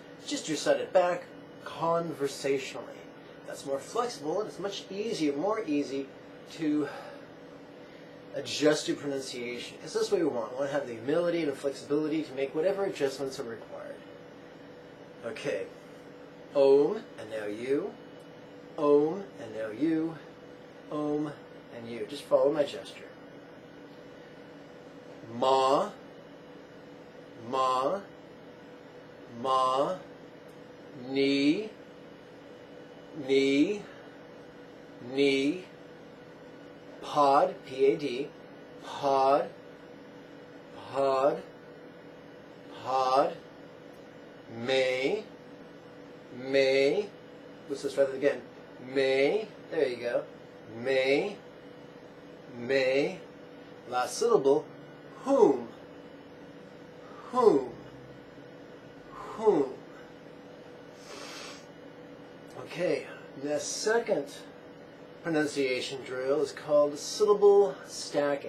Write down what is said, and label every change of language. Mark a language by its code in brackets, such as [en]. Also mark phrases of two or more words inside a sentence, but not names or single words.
[en] Just recite it back conversationally. That's more flexible and it's much easier, more easy to adjust your pronunciation. Because that's what we want. We want to have the humility and the flexibility to make whatever adjustments are required. Okay. Om, and now you. Om, and now you. Om, and you. Just follow my gesture. Ma, ma, ma, ni, ni, ni, pod, P-A-D, pod, pod, pod, may, let's just try that again, may, there you go, may, last syllable, whom, Okay, the second pronunciation drill is called syllable stacking.